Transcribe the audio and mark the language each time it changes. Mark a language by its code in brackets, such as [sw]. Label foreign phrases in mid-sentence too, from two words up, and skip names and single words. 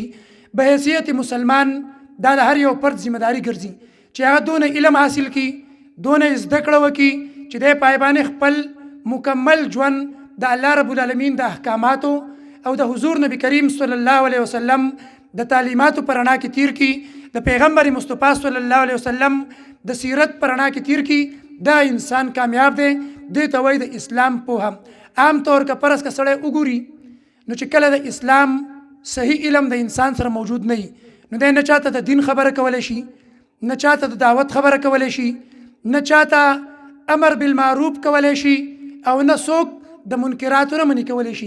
[ps] به حیثیت مسلمان دا د هر یو فرد ذمہ داری ګرځي چې هغه دونه علم حاصل کی دونه زده کړه وکي چې د پایبانې خپل مکمل ژوند د [ar] الله رب العالمین [ps] د احکاماتو او د حضور نبی کریم [ar] صلی الله علیه وسلم [ps] د تعلیماتو پر رڼا کې تیر کی د پیغمبر مصطفی [ar] صلی الله علیه وسلم [ps] د سیرت پر رڼا کې تیر کی دا انسان کامیاب دی. د توي د اسلام په هم عام طور کا پرس کا سړی وګوري نو چې کله د اسلام صحیح علم د انسان سره موجود نه نو د نه چاته د دین خبره کولای شي نه چاته د دعوت خبره کولای شي نه چاته [ar] امر بالمعروف [ps] کولای شي او نه څوک د منکراتو نه منې کولای شي.